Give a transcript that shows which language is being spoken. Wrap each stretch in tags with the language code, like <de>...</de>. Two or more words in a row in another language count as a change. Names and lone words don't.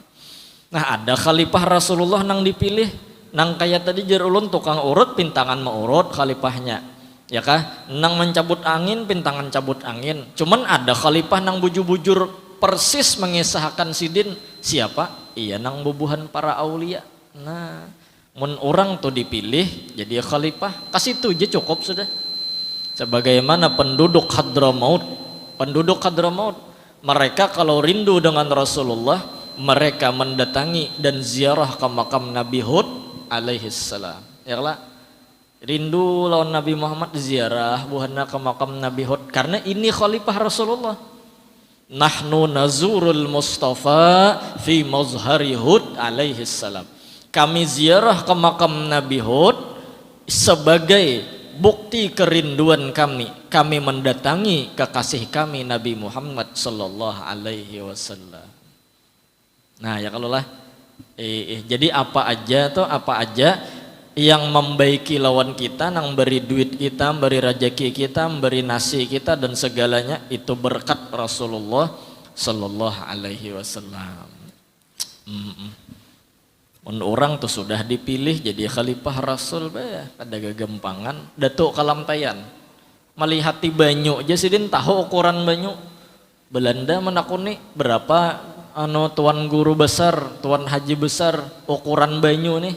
<bjn>Nah, ada khalifah Rasulullah nang dipilih, nang kayak tadi jar ulun tukang urut pintangan meurut khalifahnya, ya kah? Nang mencabut angin pintangan cabut angin. Cuman ada khalifah nang bujur-bujur persis mengisahkan sidin siapa? Iya nang bubuhan para aulia. Nah, mun orang tuh dipilih jadi khalifah, kasih itu aja cukup sudah.</bjn> <id>Sebagaimana penduduk Hadramaut, mereka kalau rindu dengan Rasulullah, mereka mendatangi dan ziarah ke makam Nabi Hud</id> <ar>عليه السلام.</ar> <bjn>Ya lah, rindu lawan Nabi Muhammad ziarah buhanna ke makam Nabi Hud karena ini khalifah Rasulullah.</bjn> <ar>نحن نزور المصطفى في مظهر هود عليه السلام.</ar> <id>Kami ziarah ke makam Nabi Hud sebagai bukti kerinduan kami. Kami mendatangi kekasih kami Nabi Muhammad</id> <ar>صلى الله عليه وسلم.</ar> <bjn>Nah, ya kalau lah jadi apa aja yang membaiki lawan kita, nang beri duit kita, beri rezeki kita, beri nasi kita dan segalanya itu berkat Rasulullah</bjn> <ar>صلى الله عليه وسلم.</ar> <bjn>Orang tuh sudah dipilih jadi khalifah Rasul ada gagampangan. Datuk Kalamtayan melihati banyu aja sidin tahu ukuran banyu. Belanda menakuni berapa tuan guru besar, tuan haji besar ukuran banyu nih.</bjn>